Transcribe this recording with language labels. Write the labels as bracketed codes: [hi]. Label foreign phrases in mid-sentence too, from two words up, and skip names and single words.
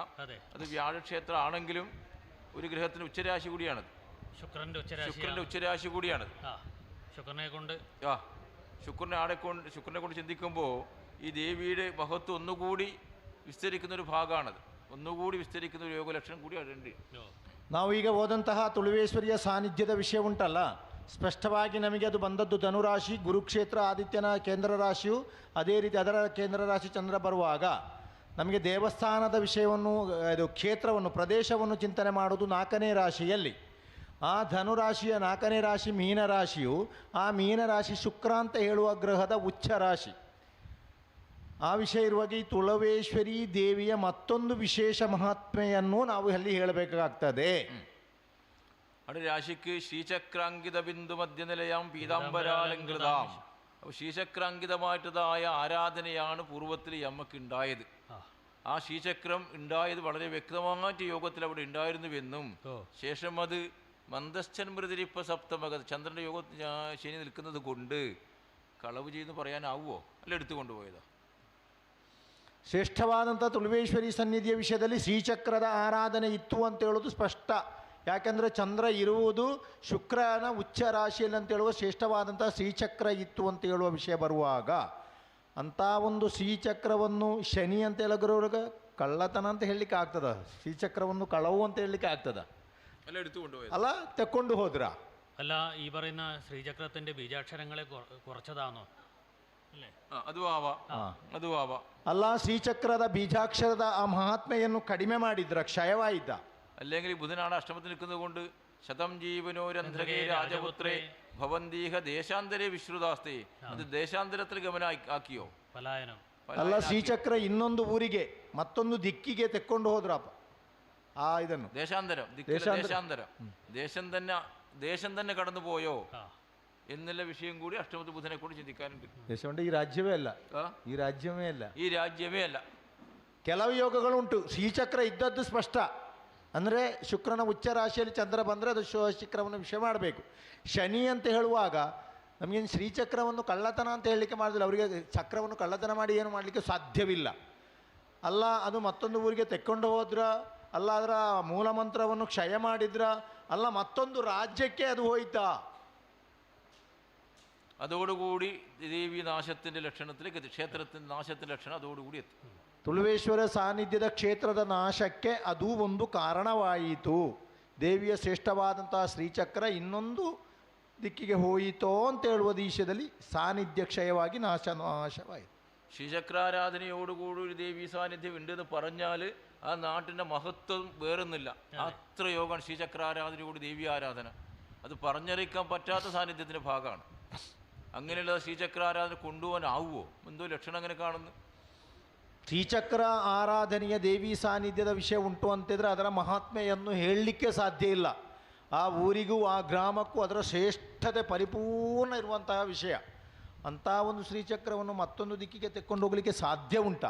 [ml] അത് വ്യാഴക്ഷേത്രം ആണെങ്കിലും ഒരു ഗ്രഹത്തിന് ഉച്ചരാശി കൂടിയാണത്. ശുക്രൻ്റെ ഉച്ചരാശി കൂടിയാണത്. ശുക്രനെ കൊണ്ട് ചിന്തിക്കുമ്പോൾ ഈ ദേവിയുടെ മഹത്വം ഒന്നുകൂടി വിസ്തരിക്കുന്ന ഒരു ഭാഗമാണത്. ഒന്നുകൂടി വിസ്തരിക്കുന്ന ഒരു യോഗലക്ഷണം കൂടി അതുണ്ട്. [kn] ನಾವು ಈಗ ಓದಂತಹ ತುಳುವೇಶ್ವರಿಯ ಸಾನ್ನಿಧ್ಯದ ವಿಷಯ ಉಂಟಲ್ಲ, ಸ್ಪಷ್ಟವಾಗಿ ನಮಗೆ ಅದು ಬಂದದ್ದು ಧನುರಾಶಿ, ಗುರುಕ್ಷೇತ್ರ ಆದಿತ್ಯನ ಕೇಂದ್ರ ರಾಶಿಯು, ಅದೇ ರೀತಿ ಅದರ ಕೇಂದ್ರ ರಾಶಿ ಚಂದ್ರ ಬರುವಾಗ ನಮಗೆ ದೇವಸ್ಥಾನದ ವಿಷಯವನ್ನು, ಇದು ಕ್ಷೇತ್ರವನ್ನು, ಪ್ರದೇಶವನ್ನು ಚಿಂತನೆ ಮಾಡುವುದು 4ನೇ ರಾಶಿಯಲ್ಲಿ. ಆ ಧನುರಾಶಿಯ 4ನೇ ರಾಶಿ ಮೀನರಾಶಿಯು, ಆ ಮೀನರಾಶಿ ಶುಕ್ರ ಅಂತ ಹೇಳುವ ಗ್ರಹದ ಉಚ್ಚ ರಾಶಿ. ಆ ವಿಷಯ ಇರುವಾಗ ಈ ತುಳವೇಶ್ವರಿ ದೇವಿಯ ಮತ್ತೊಂದು ವಿಶೇಷ ಮಹಾತ್ಮೆಯನ್ನು ನಾವು ಅಲ್ಲಿ ಹೇಳಬೇಕಾಗ್ತದೆ. [ml] അവിടെ രാശിക്ക് [sa] ശ്രീചക്രാങ്കിത ബിന്ദു മധ്യനിലയാം പീതാംബരാലങ്കൃതാം. [ml] അപ്പോൾ ശ്രീചക്രാങ്കിതമായിട്ടതായ ആരാധനയാണ് പൂർവ്വത്തിൽ ഈ അമ്മക്ക് ഉണ്ടായത്. ആ ശ്രീചക്രം ഉണ്ടായത് വളരെ വ്യക്തമായിട്ട് യോഗത്തിൽ അവിടെ ഉണ്ടായിരുന്നുവെന്നും ശേഷം അത് [sa] മന്ദശ്ചൻ മൃതിരിപ്പ സപ്തമക [ml] ചന്ദ്രൻ്റെ യോഗത്തിൽ ശനി നിൽക്കുന്നത് കൊണ്ട് കളവ് ചെയ്തെന്ന് പറയാനാവുമോ? അല്ല എടുത്തുകൊണ്ടുപോയതാ. [kn] ಶ್ರೇಷ್ಠವಾದಂಥ ತುಳುವೇಶ್ವರಿ ಸನ್ನಿಧಿಯ ವಿಷಯದಲ್ಲಿ ಶ್ರೀಚಕ್ರದ ಆರಾಧನೆ ಇತ್ತು ಅಂತ ಹೇಳೋದು ಸ್ಪಷ್ಟ. ಯಾಕೆಂದರೆ ಚಂದ್ರ ಇರುವುದು ಶುಕ್ರನ ಉಚ್ಚ ರಾಶಿಯಲ್ಲಿ ಅಂತ ಹೇಳುವ ಶ್ರೇಷ್ಠವಾದಂಥ ಶ್ರೀಚಕ್ರ ಇತ್ತು ಅಂತ ಹೇಳುವ ವಿಷಯ ಬರುವಾಗ, ಅಂಥ ಒಂದು ಶ್ರೀಚಕ್ರವನ್ನು ಶನಿ ಅಂತ ಹೇಳಿದ್ರವ್ರಿಗೆ ಕಳ್ಳತನ ಅಂತ ಹೇಳಲಿಕ್ಕೆ ಆಗ್ತದ? ಶ್ರೀಚಕ್ರವನ್ನು ಕಳವು ಅಂತ ಹೇಳಲಿಕ್ಕೆ ಆಗ್ತದ? ಅಲ್ಲ, ತೆಕ್ಕೊಂಡು ಹೋದ್ರ? [ml] അല്ല, ഈ പറയുന്ന ശ്രീചക്രത്തിന്റെ ബീജാക്ഷരങ്ങളെ കുറച്ചതാണോ? [kn] ಅಲ್ಲ, ಶ್ರೀಚಕ್ರದ ಬೀಜಾಕ್ಷರದ ಆ ಮಹಾತ್ಮೆಯನ್ನು ಕಡಿಮೆ ಮಾಡಿದ್ರ, ಕ್ಷಯವಾಯಿತ? [ml] അല്ലെങ്കിൽ ബുധനാണ് അഷ്ടമത്തിൽ നിൽക്കുന്നത് കൊണ്ട് [sa] ശതം ജീവനോരന്ധ്രകേ രാജപുത്രേ ഭവന്തീഹ ദേശാന്തരേ വിശ്രുതാസ്തേ. [ml] അത് ദേശാന്തരത്തിൽ ഗമന ആക്കിയോ? പലായനം. [kn] ಅಲ್ಲ, ಶ್ರೀಚಕ್ರ ಇನ್ನೊಂದು ಊರಿಗೆ ಮತ್ತೊಂದು ದಿಕ್ಕಿಗೆ ತೆಕ್ಕೊಂಡು ಹೋದ್ರಪ್ಪ ആ ಇದನ್ನು. [ml] ദേശാന്തരം, ദേശം തന്നെ കടന്നു പോയോ എന്നുള്ള വിഷയം കൂടി അഷ്ടമത്തിൽ ബുധനെ കൂടി ചിന്തിക്കാനുണ്ട്. ദേശമുണ്ട്, ഈ രാജ്യമേ അല്ല, [kn] ಈ ರಾಜ್ಯವೇ ಅಲ್ಲ. ಕೆಲವು ಯೋಗಗಳುಂಟು. ಶ್ರೀಚಕ್ರ ಇದ್ದದ್ದು ಸ್ಪಷ್ಟ. ಅಂದರೆ ಶುಕ್ರನ ಉಚ್ಚ ರಾಶಿಯಲ್ಲಿ ಚಂದ್ರ ಬಂದರೆ ಅದು ಶಿಖರವನ್ನು ವಿಷಯ ಮಾಡಬೇಕು. ಶನಿ ಅಂತ ಹೇಳುವಾಗ ನಮಗೇನು ಶ್ರೀಚಕ್ರವನ್ನು ಕಳ್ಳತನ ಅಂತ ಹೇಳಲಿಕ್ಕೆ ಮಾಡೋದಿಲ್ಲ. ಅವರಿಗೆ ಚಕ್ರವನ್ನು ಕಳ್ಳತನ ಮಾಡಿ ಏನು ಮಾಡಲಿಕ್ಕೆ ಸಾಧ್ಯವಿಲ್ಲ. ಅಲ್ಲ, ಅದು ಮತ್ತೊಂದು ಊರಿಗೆ ತೆಕ್ಕೊಂಡು ಹೋದ್ರ, ಅಲ್ಲ ಅದರ ಮೂಲ ಮಂತ್ರವನ್ನು ಕ್ಷಯ ಮಾಡಿದ್ರ, ಅಲ್ಲ ಮತ್ತೊಂದು ರಾಜ್ಯಕ್ಕೆ ಅದು ಹೋಯ್ತಾ? [ml] അതോടുകൂടി ദേവി നാശത്തിൻ്റെ ലക്ഷണത്തിലേക്ക് എത്തി. ക്ഷേത്രത്തിൻ്റെ നാശത്തിൻ്റെ ലക്ഷണം അതോടുകൂടി എത്തി. [kn] ತುಳುವೇಶ್ವರ ಸಾನ್ನಿಧ್ಯದ ಕ್ಷೇತ್ರದ ನಾಶಕ್ಕೆ ಅದು ಒಂದು ಕಾರಣವಾಯಿತು. ದೇವಿಯ ಶ್ರೇಷ್ಠವಾದಂತಹ ಶ್ರೀಚಕ್ರ ಇನ್ನೊಂದು ದಿಕ್ಕಿಗೆ ಹೋಯಿತೋ ಅಂತ ಹೇಳುವ ದೇಶದಲ್ಲಿ ಸಾನ್ನಿಧ್ಯ ಕ್ಷಯವಾಗಿ ನಾಶವಾಯಿತು. [ml] ശ്രീചക്രാരാധനയോടുകൂടി ദേവി സാന്നിധ്യം ഉണ്ടെന്ന് പറഞ്ഞാൽ ആ നാട്ടിൻ്റെ മഹത്വം വേറൊന്നുമില്ല. അത്ര യോഗമാണ് ശ്രീചക്രാരാധനയോട് ദേവി ആരാധന. അത് പറഞ്ഞറിയിക്കാൻ പറ്റാത്ത സാന്നിധ്യത്തിൻ്റെ ഭാഗമാണ്. അങ്ങനെയുള്ള ശ്രീചക്രാരാധന കൊണ്ടുപോകാനാവുമോ? എന്തോ ലക്ഷണം അങ്ങനെ കാണുന്നു. [kn] ಶ್ರೀಚಕ್ರ ಆರಾಧನೆಯ ದೇವಿ ಸಾನ್ನಿಧ್ಯದ ವಿಷಯ ಉಂಟು ಅಂತಿದ್ರೆ ಅದರ ಮಹಾತ್ಮೆಯನ್ನು ಹೇಳಲಿಕ್ಕೆ ಸಾಧ್ಯ ಇಲ್ಲ. ಆ ಊರಿಗೂ ಆ ಗ್ರಾಮಕ್ಕೂ ಅದರ ಶ್ರೇಷ್ಠತೆ ಪರಿಪೂರ್ಣ ಇರುವಂತಹ ವಿಷಯ. ಅಂಥ ಒಂದು ಶ್ರೀಚಕ್ರವನ್ನು ಮತ್ತೊಂದು ದಿಕ್ಕಿಗೆ ತೆಕ್ಕೊಂಡು ಹೋಗಲಿಕ್ಕೆ ಸಾಧ್ಯ ಉಂಟಾ?